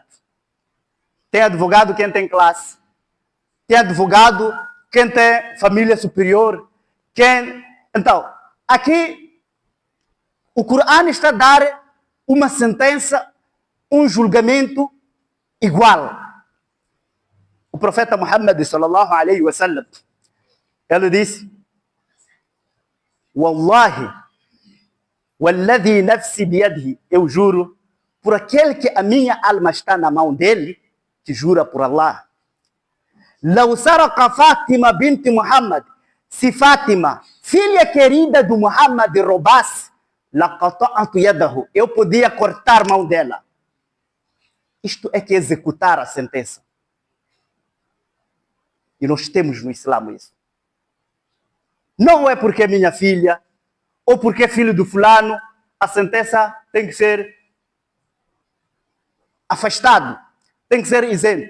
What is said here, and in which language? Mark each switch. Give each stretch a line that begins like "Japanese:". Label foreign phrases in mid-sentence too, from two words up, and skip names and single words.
Portuguese: Tem advogado quem tem classe, tem advogado quem tem família superior, Então, aqui o Corão está a dar uma sentença, um julgamento igual. O profeta Muhammad
Arabic: صلى الله عليه وسلم,
Portuguese: ele disse:
Arabic: والله والذي نفسي بيده,
Portuguese: eu juro por aquele que a minha alma está na mão dele, que jura por Allah.
Arabic: لو سرق فاطمة بنت محمد,
Portuguese: se Fátima, filha querida do Muhammad, roubasse,
Arabic: لقطعت يده,
Portuguese: eu podia cortar a mão dela. Isto é que executar a sentença. E nós temos no Islã isso. Não é porque é minha filha, ou porque é filho do fulano, a sentença tem que ser afastado, tem que ser isento.